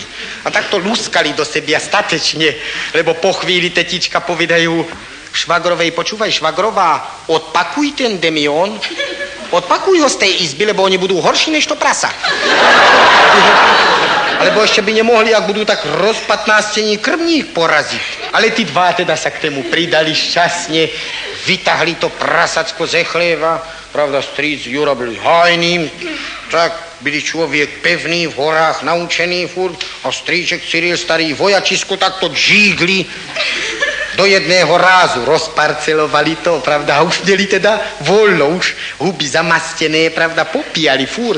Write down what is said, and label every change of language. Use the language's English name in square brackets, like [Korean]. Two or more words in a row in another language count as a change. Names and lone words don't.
[Slovak] A tak to luskali do sebia statečne, lebo po chvíli tetička povedajú švagrovej, počúvaj, švagrová, odpakuj ten demión, odpakuj ho z tej izby, lebo oni budú horší než to prasa. Alebo ešte by nemohli, ak budú tak rozpatnástení krmník poraziť. Ale tí dva teda sa k tému pridali šťastne, vytahli to prasacko ze chlieva, pravda, strýc Jura byl hajným, tak byli člověk pevný, v horách naučený furt a strýček Cyril, starý vojačisko, tak to džígli do jedného rázu, rozparcelovali to, pravda, a už měli teda volno, už huby zamastené, pravda, popíjali furt.